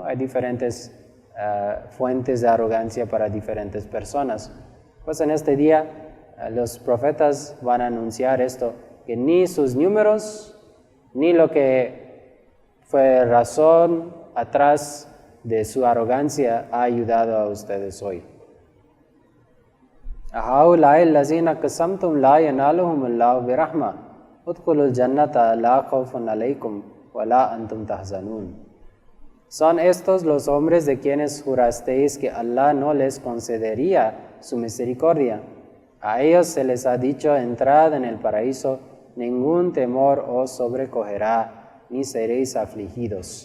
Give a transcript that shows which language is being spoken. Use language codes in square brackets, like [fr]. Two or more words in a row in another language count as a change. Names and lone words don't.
[es] Hay diferentes fuentes de arrogancia para diferentes personas. Pues en este día los profetas van a anunciar esto, que ni sus números, ni lo que fue razón atrás de su arrogancia ha ayudado a ustedes hoy. [ar] أَهَؤُلَاءِ الَّذِينَ قَسَمْتُمْ لَا يَنَالُهُمُ اللَّهُ بِرَحْمَةٍ ادْخُلُوا الْجَنَّةَ لَا خَوْفٌ عَلَيْكُمْ وَلَا أَنْتُمْ تَحْزَنُونَ. [es] ¿Son estos los hombres de quienes jurasteis que Allah no les concedería su misericordia? A ellos se les ha dicho: entrad en el paraíso, ningún temor os sobrecogerá, ni seréis afligidos.